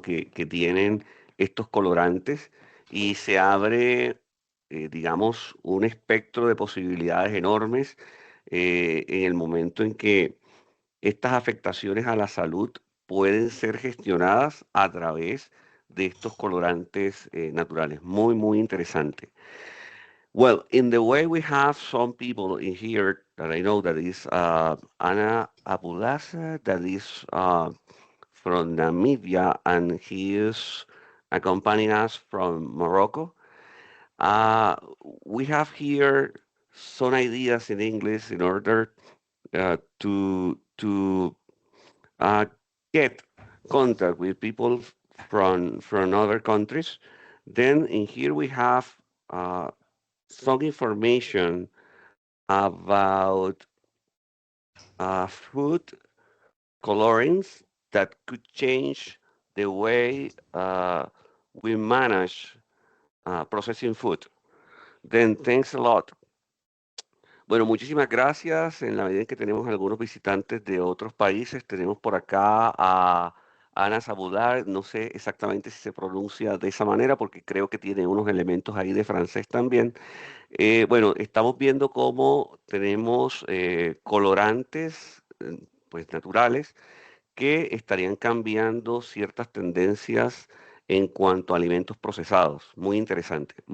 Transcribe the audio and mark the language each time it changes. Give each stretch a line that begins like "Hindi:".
Spanish: que tienen estos colorantes y se abre, digamos, un espectro de posibilidades enormes en el momento en que estas afectaciones a la salud pueden ser gestionadas a través de estos colorantes naturales. Muy, muy interesante.
English: Well, in the way we have some people in here that I know that is Anna Abulasa, that is from Namibia, and he is accompanying us from Morocco. Uh, we have here some ideas in English in order to uh, get contact with people from other countries. Then in here we have uh, some information about food colorings that could change the way we manage processing food. Then thanks a lot.
Spanish: Bueno, muchísimas gracias. En la medida en que tenemos algunos visitantes de otros países, tenemos por acá a Ana Sabudar, no sé exactamente si se pronuncia de esa manera porque creo que tiene unos elementos ahí de francés también. Bueno, estamos viendo cómo tenemos colorantes pues naturales que estarían cambiando ciertas tendencias en cuanto a alimentos procesados. Muy interesante.